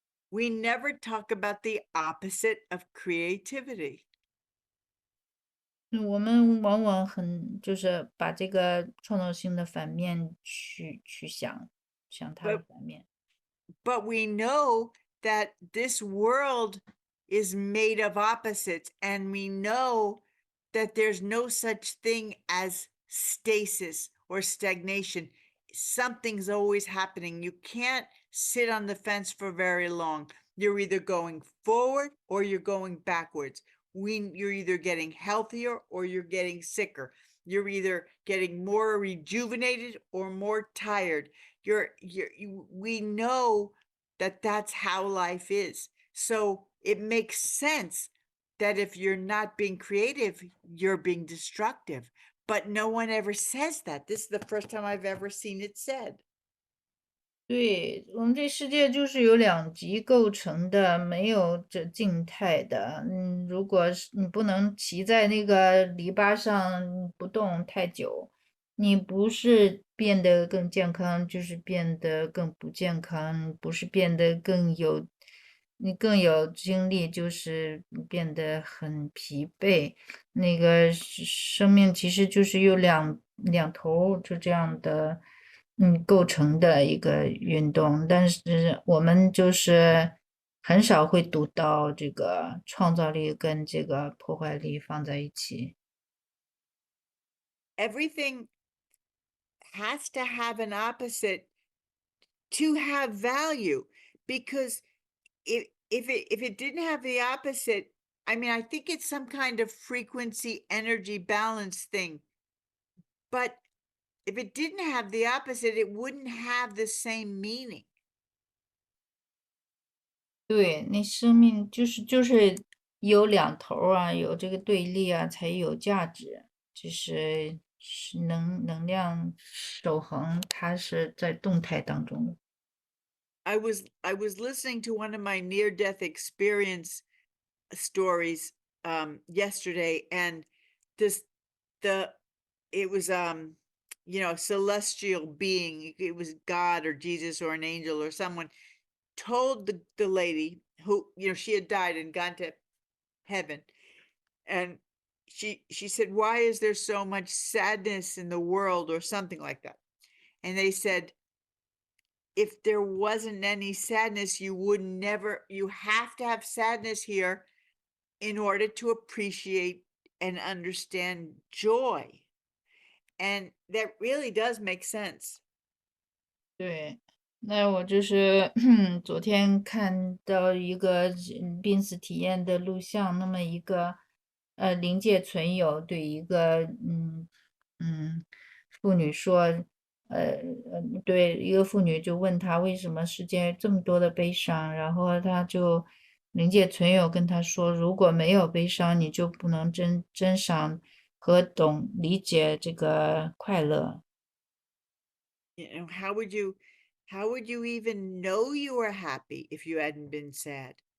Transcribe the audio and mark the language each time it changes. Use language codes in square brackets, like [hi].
[en] We never talk about the opposite of creativity. [zh] 我们往往就是把这个创造性的反面去想它的 [en] But [zh] 反面。 [en] but we know that this world is made of opposites, and we know that there's no such thing as stasis or stagnation. Something's always happening. You can't sit on the fence for very long. You're either going forward or you're going backwards. You're either getting healthier or you're getting sicker. You're either getting more rejuvenated or more tired. We know that that's how life is. So it makes sense that if you're not being creative, you're being destructive. But no one ever says that. This is the first time I've ever seen it said. [zh] 对，我们这世界就是由两极构成的，没有这静态的。如果是你不能骑在那个篱笆上不动太久，你不是变得更健康，就是变得更不健康；不是变得你更有精力，就是变得很疲惫。那个生命其实就是由两头就这样的。构成的一个运动，但是我们就是很少会读到这个创造力跟这个破坏力放在一起。 [en] Everything has to have an opposite to have value, because if it didn't have the opposite, I mean, I think it's some kind of frequency energy balance thing. But if it didn't have the opposite, it wouldn't have the same meaning. [zh] 对，那生命就是有两头儿啊，有这个对立啊，才有价值。就是能量守恒，它是在动态当中的。 [en] I was listening to one of my near-death experience stories yesterday, and this the it was celestial being. It was God or Jesus or an angel or someone told the lady who, she had died and gone to heaven, and she said, why is there so much sadness in the world, or something like that? And they said, if there wasn't any sadness, you have to have sadness here in order to appreciate and understand joy. And that really does make sense. [zh] 对，那我就是昨天看到一个濒死体验的录像，那么一个灵界存有对一个嗯妇女说，对一个妇女就问她为什么世界这么多的悲伤，然后她就灵界存有跟她说，如果没有悲伤，你就不能珍赏和理解这个快乐。 [en] How would you even know you were happy if you hadn't been sad?